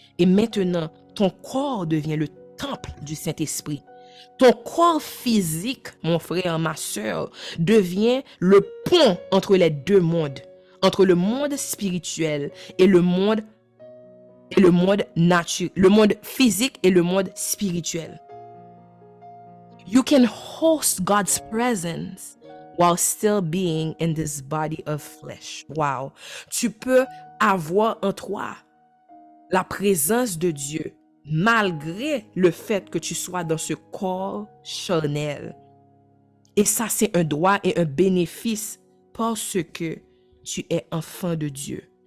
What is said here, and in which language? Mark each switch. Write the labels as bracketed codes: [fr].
[fr] Et maintenant, ton corps devient le temple du Saint-Esprit. Ton corps physique, mon frère, ma soeur, devient le pont entre les deux mondes, entre le monde spirituel et le monde naturel, le monde physique et le monde spirituel. [en] You can host God's presence while still being in this body of flesh. Wow. [fr] Tu peux avoir en toi la présence de Dieu malgré le fait que tu sois dans ce corps charnel. Et ça, c'est un droit et un bénéfice parce que tu es enfant de Dieu.